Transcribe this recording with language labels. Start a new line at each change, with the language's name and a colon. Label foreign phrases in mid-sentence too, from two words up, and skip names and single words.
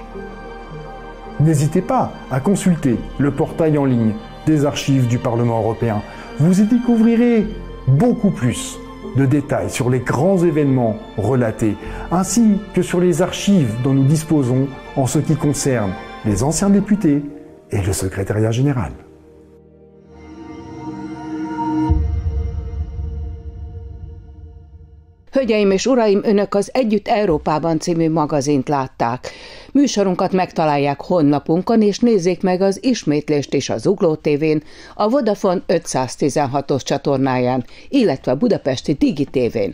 French: N'hésitez pas à consulter le portail en ligne des archives du Parlement européen. Vous y découvrirez beaucoup plus de détails sur les grands événements relatés, ainsi que sur les archives dont nous disposons en ce qui concerne les anciens députés et le secrétariat général.
Hungarian: Hölgyeim és uraim, Önök az Együtt Európában című magazint látták. Műsorunkat megtalálják honlapunkon, és nézzék meg az ismétlést is a Zugló TV-n, a Vodafone 516-os csatornáján, illetve a budapesti Digi TV-n.